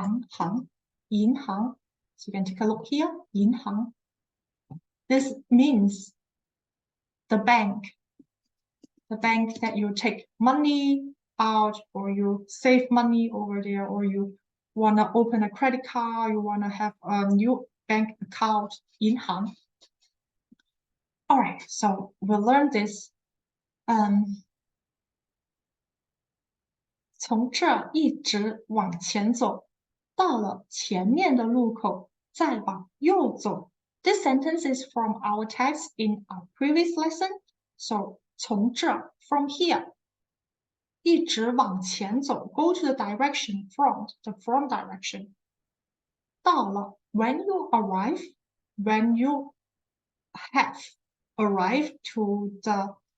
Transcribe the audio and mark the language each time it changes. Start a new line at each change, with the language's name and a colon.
English: 行 银行 So you can take a look here 银行 This means the bank that you take money out or you save money over there or you want to open a credit card, you want to have a new bank account 银行 All right, so we'll learn this.
Chinese: 从这一直往前走，到了前面的路口，再往右走。
English: This sentence is from our text in our previous lesson. So 从这 from here
Chinese: 一直往前走
English: go to the direction front, the front direction. 到了 when you arrive, when you have arrive to the